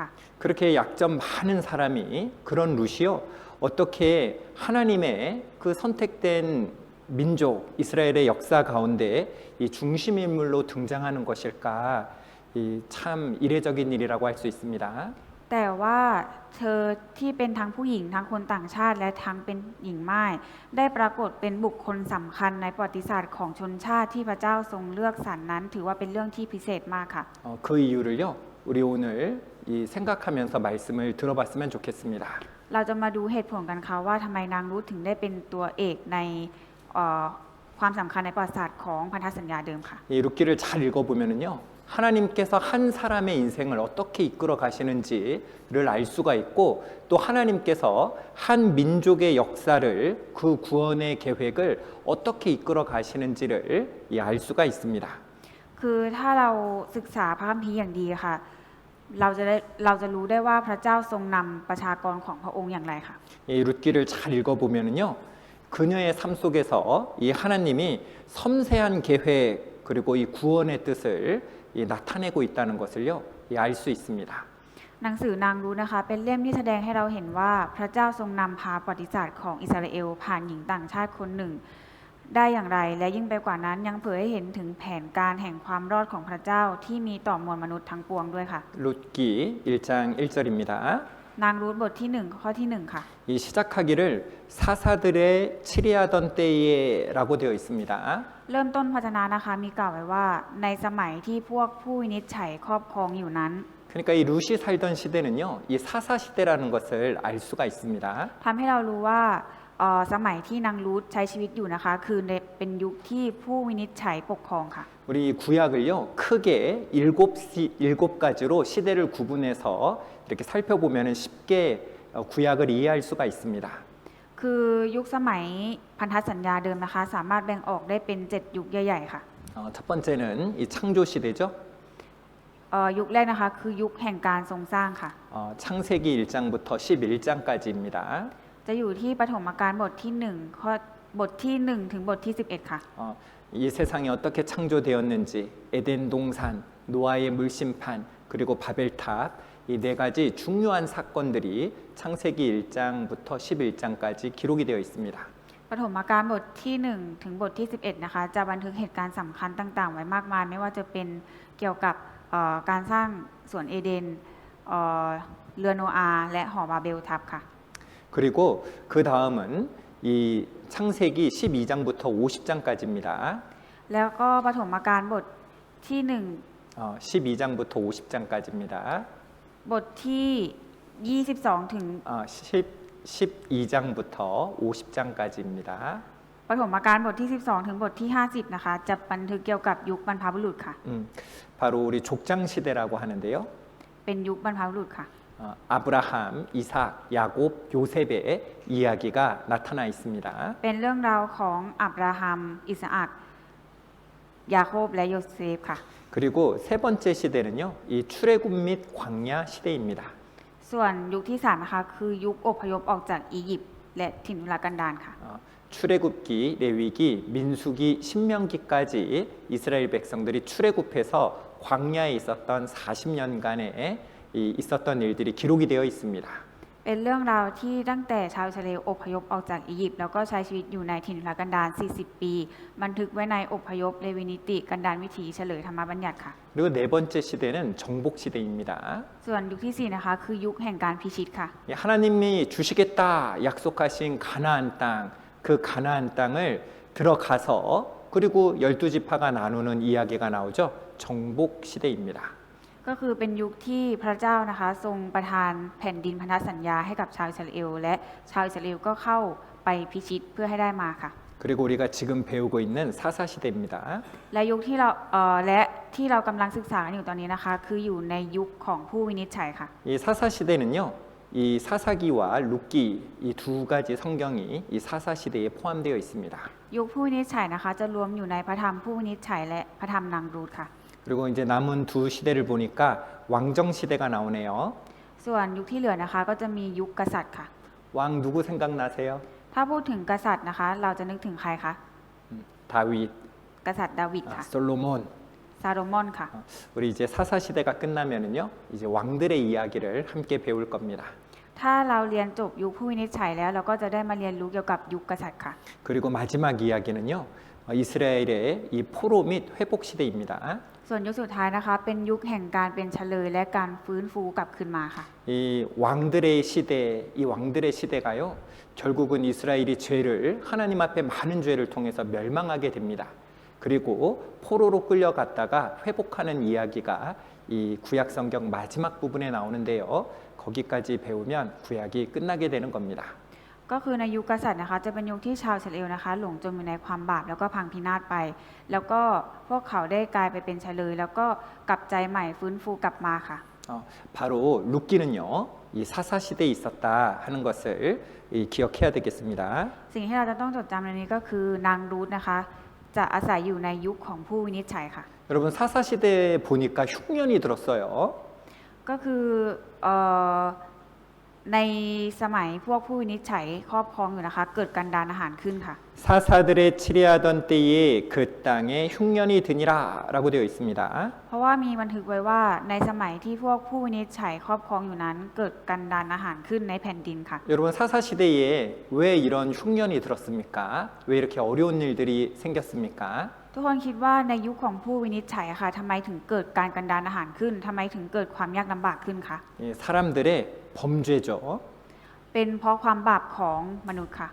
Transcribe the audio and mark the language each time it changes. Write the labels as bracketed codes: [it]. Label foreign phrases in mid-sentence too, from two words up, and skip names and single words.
[ko] 그렇게 약점 많은 사람이 그런 룻이요. 어떻게 하나님의 그 선택된 민족 이스라엘의 역사 가운데 이 중심 인물로 등장하는 것일까? 이 참 이례적인 일이라고 할 수 있습니다. [th] แต่ว่าเธอที่เป็นทั้งผู้หญิงทั้งคนต่างชาติและทั้งเป็นหญิงม่ายได้ปรากฏเป็นบุคคลสำคัญในประวัติศาสตร์ของชนชาติที่พระเจ้าทรงเลือกสรรนั้น ถือว่าเป็นเรื่องที่พิเศษมากค่ะ [ko] 그 이유를요. 우리 오늘 이 생각하면서 말씀을 들어봤으면 좋겠습니다. [th] เราจะมาดูเหตุผลกันค่ะว่าทำไมนางรูธถึงได้เป็นตัวเอกในความสำคัญในประวัติศาสตร์ของพันธสัญญาเดิมค่ะ [ko] 이 룻기를 잘 읽어보면은요. 하나님께서 한 사람의 인생을 어떻게 이끌어 가시는지를 알 수가 있고 또 하나님께서 한 민족의 역사를 그 구원의 계획을 어떻게 이끌어 가시는지를 알 수가 있습니다. [th] คือถ้าเราศึกษาพระคัมภีร์อย่างดีค่ะ เราจะรู้ได้ว่าพระเจ้าทรงนำประชากรของพระองค์อย่างไรค่ะ [ko] 이 룻기를 잘 읽어보면은요. 그녀의 삶 속에서 이 하나님이 섬세한 계획 그리고 이 구원의 뜻을 나타내고 있다는 것을요, 알 수 있습니다. [th] หนังสือนางรูธนะคะเป็นเล่มที่แสดงให้เราเห็นว่าพระเจ้าทรงนำพาประวัติศาสตร์ของอิสราเอลผ่านหญิงต่างชาติคนหนึ่ง ได้อย่างไรและยิ่งไปกว่านั้นยังเผยให้เห็นถึงแผนการแห่งความรอดของพระเจ้าที่มีต่อมวลมนุษย์ทั้งปวงด้วยค่ะ [ko] 룻기 1장 1절입니다. [th] นางรูธบทที่1ข้อที่1ค่ะ [ko] 이 시작하기를 사사들의 치리하던 때에라고 되어 있습니다. [th] เริ่มต้นพระชนะนะคะมีกล่าวไว้ว่าในสมัยที่พวกผู้วินิจฉัยครอบครองอยู่นั้น [ko] 그러니까 이 룻이 살던 시대는요, 이 사사 시대라는 것을 알 수가 있습니다. [th] ทำให้เรารู้ว่าสมัยที่นางรูธใช้ชีวิตอยู่นะคะคือเป็นยุคที่ผู้วินิจฉัยปกครองค่ะ [ko] 우리 구약을요, 크게 일곱 가지로 시대를 구분해서 이렇게 살펴보면 쉽게 구약을 이해할 수가 있습니다. [th] คือยุคสมัยพันธสัญญาเดิมนะคะสามารถแบ่งออกได้เป็น7ยุคใหญ่ๆค่ะ [ko] 첫 번째는 이 창조 시대죠. [th] ยุคแรกนะคะคือยุคแห่งการทรงสร้างค่ะ [ko] 창세기 1장부터 11장까지입니다. [th] จะอยู่ที่ปฐมกาลบทที่1ข้อบทที่1ถึงบทที่11ค่ะ [ko] 이 세상이 어떻게 창조되었는지 에덴 동산, 노아의 물심판, 그리고 바벨탑 이 네 가지 중요한 사건들이 창세기 1장부터 11장까지 기록이 되어 있습니다. [th] ปฐมกาลบทที่1ถึงบทที่11นะคะจะบันทึกเหตุการณ์สำคัญต่างๆไว้มากมายไม่ว่าจะเป็นเกี่ยวกับการสร้างสวนเอเดนเรือโนอาห์และหอบาเบลทับค่ะ [ko] 그리고 그 다음은 이 창세기 12장부터 50장까지입니다. [th] แล้วก็ปฐมกาลบทที่ [ko] 12장부터 50장까지입니다. [th] บทที่22ถึง [ko] 12장부터 50장까지입니다. [th] ปฐมกาลบทที่12ถึงบทที่50นะคะจะบันทึกเกี่ยวกับยุคบรรพบุรุษค่ะ [ko] 바로 우리 족장 시대라고 하는데요. [th] เป็นยุคบรรพบุรุษค่ะ [ko] 아브라함, 이삭, 야곱, 요셉의 이야기가 나타나 있습니다. [th] เป็นเรื่องราวของอับราฮัมอิสอัคยาโคบและโยเซฟค่ะ [ko] 그리고 세 번째 시대는요, 이 출애굽 및 광야 시대입니다. [th] ส่วนยุคที่3นะคะคือยุคอพยพออกจากอียิปต์และถิ่นทุรกันดารค่ะ [ko] 출애굽기, 레위기, 민수기, 신명기까지 이스라엘 백성들이 출애굽해서 광야에 있었던 40년간의 있었던 일들이 기록이 되어 있습니다. [th] เป็นเรื่องราวที่ตั้งแต่ชาวอิสราเอลอพยพออกจากอียิปต์แล้วก็ใช้ชีวิตอยู่ในถิ่นทุรกันดาร 40 ปี บันทึกไว้ในอพยพเลวีนิติกันดารวิถีเฉลยธรรมบัญญัติค่ะ [ko] 그리고 네 번째 시대는 정복 시대입니다. [th] ส่วนยุคที่ 4 นะคะ คือยุคแห่งการพิชิตค่ะ [ko] 하나님이 주시겠다 약속하신 가나안 땅, 그 가나안 땅을 들어가서 그리고 12지파가 나누는 이야기가 나오죠. 정복 시대입니다. [th] ก็คือเป็นยุคที่พระเจ้านะคะทรงประทานแผ่นดินพันธสัญญาให้กับชาวอิสราเอลและชาวอิสราเอลก็เข้าไปพิชิตเพื่อให้ได้มาค่ะ [ko] 그리고 우리가 지금 배우고 있는 사사 시대입니다. [th] และยุคที่เรากำลังศึกษากันอยู่ตอนนี้นะคะคืออยู่ในยุคของผู้วินิจฉัยค่ะ [ko] 이 사사 시대는요. 이 사사기와 룻기 이 두 가지 성경이 이 사사 시대에 포함되어 있습니다. [th] ยุคผู้วินิจฉัยนะคะจะรวมอยู่ในพระธรรมผู้วินิจฉัยและพระธรรมนางรูธค่ะ [ko] 그리고 이제 남은 두 시대를 보니까 왕정 시대가 나오네요. [th] ส่วนยุคที่เหลือนะคะก็จะมียุคกษัตริย์ค่ะ [ko] 왕 누구 생각나세요? [th] ถ้าพูดถึงกษัตริย์นะคะ เราจะนึกถึงใครคะ [ko] 다윗, [th] กษัตริย์ดาวิดค่ะ [ko] 솔로몬. [th] ซาโลมอนค่ะ [ko] 우리 이제 사사 시대가 끝나면은요. 이제 왕들의 이야기를 함께 배울 겁니다. [th] ถ้าเราเรียนจบยุคผู้วินิจฉัยแล้วเราก็จะได้มาเรียนรู้เกี่ยวกับยุคกษัตริย์ค่ะ [ko] 그리고 마지막 이야기는요. 이스라엘의 이 포로 및 회복 시대입니다. [th] ส่วนยุคสุดท้ายนะคะ เป็นยุคแห่งการเป็นเฉลยและการฟื้นฟูกลับคืนมาค่ะ [ko] 이 왕들의 시대, 이 왕들의 시대가요. 결국은 이스라엘이 죄를 하나님 앞에 많은 죄를 통해서 멸망하게 됩니다. 그리고 포로로 끌려갔다가 회복하는 이야기가 이 구약 성경 마지막 부분에 나오는데요. 거기까지 배우면 구약이 끝나게 되는 겁니다. [th] ก็คือในยุคกษัตริย์นะคะจะเป็นยุคที่ชาวอิสราเอลนะคะหลงจมอยู่ในความบาปแล้วก็พังพินาศไป แล้วก็พวกเขาได้กลายไปเป็นเฉลยแล้วก็กลับใจใหม่ฟื้นฟูกลับมาค่ะ [ko] 바로 룻기는요. 이 사사 시대에 있었다 하는 것을 기억해야 되겠습니다. [th] สิ่งที่เราจะต้องจดจำในนี้ก็คือนางรูธนะคะจะอาศัยอยู่ในยุคของผู้วินิจฉัยค่ะ [ko] 여러분 사사 시대에 보니까 흉년이 들었어요. [th] ก็คือในสมัยพวกผู้วินิจฉัยครอบครองอยู่นะคะเกิดกันดารอาหารขึ้นค่ะ [ko] 사사들의 치리하던 때에 그 땅에 흉년이 드니라라고 되어 있습니다. [th] เพราะว่ามีบันทึกไว้ว่าในสมัยที่พวกผู้วินิจฉัยครอบครองอยู่นั้นเกิดกันดารอาหารขึ้นในแผ่นดินค่ะ [ko] 여러분 사사 시대에 왜 이런 흉년이 들었습니까? 왜 이렇게 어려운 일들이 생겼습니까? [th] ทุกคนคิดว่าในยุคของผู้วินิจฉัยอะค่ะทำไมถึงเกิดการกันดารอาหารขึ้นทำไมถึงเกิดความยากลำบากขึ้นคะ [ko] 사람들의 범죄죠. [th] เป็นเพราะความบาปของมนุษย์ค่ะ